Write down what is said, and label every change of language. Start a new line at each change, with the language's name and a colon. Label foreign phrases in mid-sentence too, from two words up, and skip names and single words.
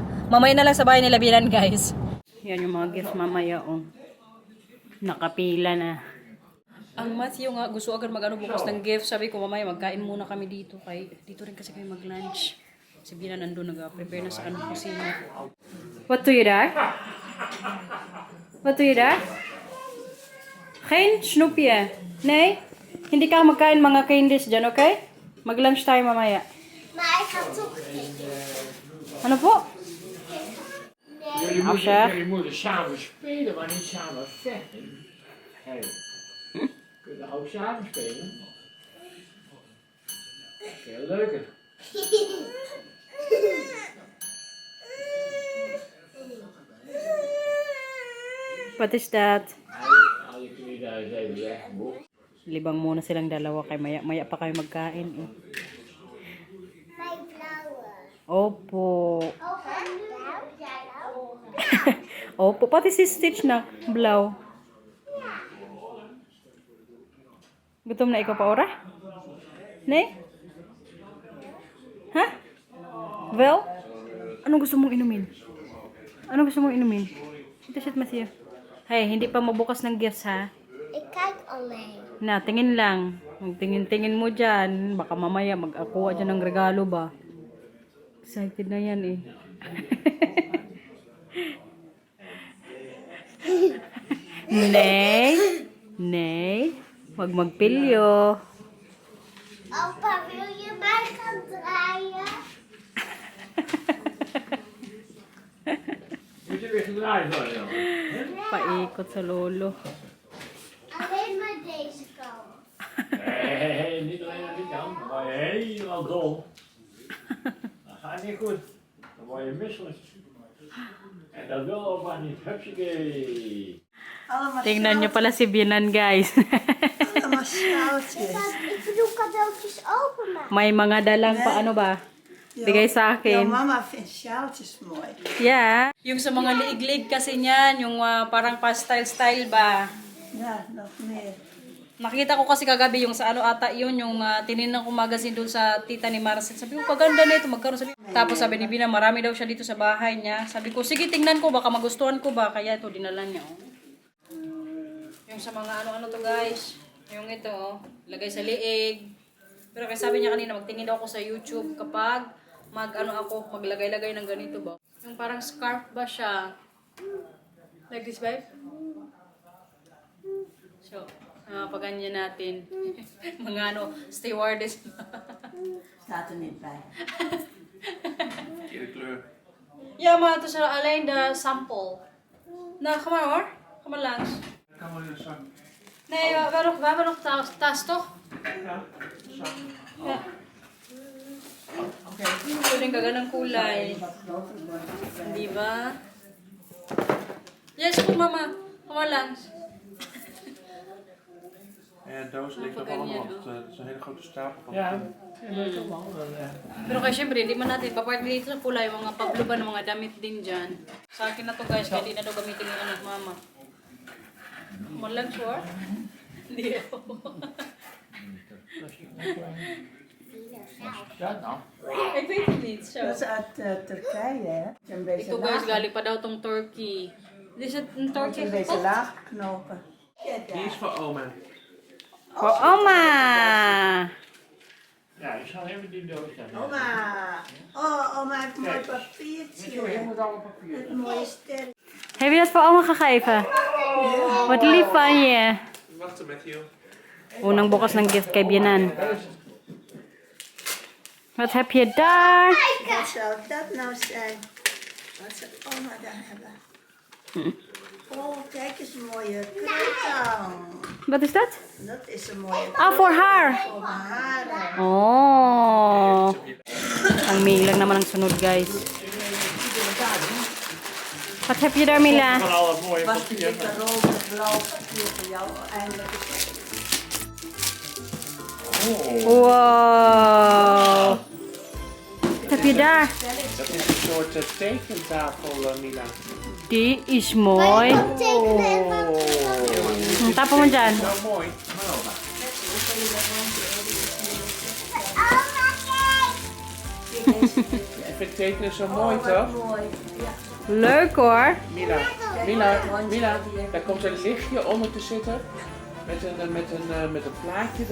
Filipino: Mamaya na lang sa bahay nila Bianan, guys. Yan yung mga gifts mamaya, oh. Nakapila na. Ang Matthew nga, gusto agad bukas ng gift. Sabi ko, mamaya magkain muna kami dito. Dito rin kasi kami mag-lunch. Si Bianan nandun, nag-prepare na sa kusina.
Dutch: Wat doe je daar? Wat doe je daar? Geen snoepje? Nee?
Filipino: Hindi ka magkain mga candies dyan, okay? Mag-lunch tayo mamaya.
Dutch: Maar ik ga toch geen.
Filipino: Ano po?
Dutch: Jullie moeten samen spelen, maar niet samen vechten. Hey. Kunnen ook samen spelen. Veel leuker.
English: What is that?
Dutch: Haal je knie daar eens even weg, boek.
Filipino: Libang muna silang dalawa kay maya pa kayo magkain eh.
Dutch: Mijn blauwe.
Filipino: Opo.
Dutch: Oh, blauw? Jij ook?
Filipino: Opo, pati si Stitch na blaw. Gutom na ikaw pa, Ora? Ne? Ha? Well? Anong gusto mong inumin? Anong gusto mong inumin? Ito siya, Matthew. Hey, hindi pa mabukas ng gifts, ha?
Dutch: Ik kijk alleen.
Filipino: Na, tingin lang. Tingin mo dyan. Baka mamaya mag-akuha dyan ng regalo ba? Excited na yan eh. Nay? Nay? Wag magpilyo.
Dutch: Opa, wil je mij gaan draaien? Moet je weer gedraaid worden dan?
Filipino: Paikot sa lolo.
Dutch: Alleen maar deze kant. Nee, niet alleen aan die kant. Dan word je helemaal dol. Dat gaat niet goed. Dan word je misselijk. En dat wil ook maar niet. Hupsakee. Allemaal
Filipino: Tingnan niyo pala si Binan, guys.
Dutch: allemaal sjaaltjes. Ik bedoel cadeautjes openmaken.
Filipino: May mga dalang pa ano ba? Bigay sa
Dutch: Jouw
Filipino: akin.
Dutch: mama vindt sjaaltjes mooi.
Filipino: Yeah. Yung sa mga liig-liig kasi niyan, yung parang pa-style-style ba.
Dutch: Ja, nog meer.
Filipino: Nakita ko kasi kagabi yung sa ano ata yun, yung tinignan ko magazine doon sa tita ni Marcel. Sabi ko, kaganda na ito, magkaroon. Tapos sabi ni Bina, marami daw siya dito sa bahay niya. Sabi ko, sige, tingnan ko, baka magustuhan ko ba. Kaya ito, dinala niya. Oh. Yung sa mga ano-ano to guys. Yung ito, oh, lagay sa liig. Pero kaya sabi niya kanina, magtingin daw ako sa YouTube kapag maglagay-lagay ng ganito ba. Yung parang scarf ba siya.
English: Like this, babe? So,
Filipino: paganyan natin. Mga ano, stewardess.
Dutch: Staat er niet bij. Verkeerde kleur. Ja, maar het is alleen de sample. Nou, ga maar hoor. Ga maar langs. Kan wel in de zak. Nee, we hebben nog tas toch? Ja, zak. Ja.
Filipino: Ito din kaganang kulay. Di ba? Yes,
Dutch: goed mama. Ga maar langs. En de doos ligt nog allemaal. Het is een hele grote stapel van. Ja, dat is toch wel.
Filipino: Pero kaya syempre, hindi man natin papart dito sa kulay, mga pabluban, mga damit din dyan. Sa akin na to guys, kaya di na daw gamitin yung anak mama. Malang sure? Hindi ako.
Dutch: Ja, nou. Ik weet het niet, zo. Dat is uit Turkije, hè? Het is een beetje
Filipino: Ito guys,
Dutch: laag.
Filipino: galing pa daw tong Turkey.
Dutch: Is het een Het is Turkey een beetje gekookt? laag knopen. Die is voor oma. Voor oma! Ja, ik zal even die doos dan. Oma! Oh, oma heeft een mooi Kijk. Je papiertje. moet alle papier. Een mooie ster. Heb je dat voor oma gegeven? Wat lief van je. Wacht met je.
Filipino: Unang bukas ng gift kay Bianan.
Dutch: Wat heb je daar? Wat zou dat nou zijn? Wat zou oma dan hebben? Oh, kijk eens, een mooie kruidtang. Wat is dat? Dat is een mooie Ah, voor haar. voor mijn haren. Oh.
Filipino: Ang Ming lang naman ang sunod guys.
Dutch: Wat heb je daar Mila? Van al het mooie Was papier. dikke roze, blauw papier voor jou eindelijk. Wow. Wat heb je daar? Dat is een soort tekentafel, Mila. Die is mooi.
Filipino: Tapa mo dyan.
Dutch: Zo mooi. Ik vind tekenen zo mooi, toch? Mooi. Ja. Leuk hoor. Mila, daar komt een lichtje onder te zitten. Met een plaatje erin.